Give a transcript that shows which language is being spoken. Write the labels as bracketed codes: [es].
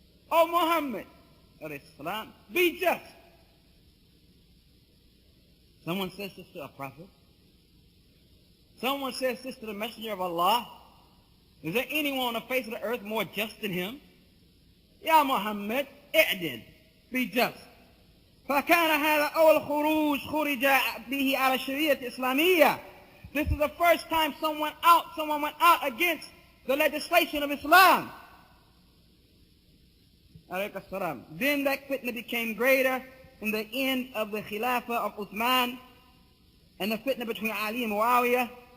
[en] O Muhammad, be just. Someone says this to a prophet. Someone says this to the messenger of Allah. Is there anyone on the face of the earth more just than him? [ar] Ya Muhammad, i'dil. [en] Be just. [ar] فكان هذا أول خروج خرج به على الشريعة الإسلامية. [en] This is the first time someone went out against the legislation of Islam. Then that fitna became greater in the end of the Khilafah of Uthaymin and the fitna between Ali and Muawiyah.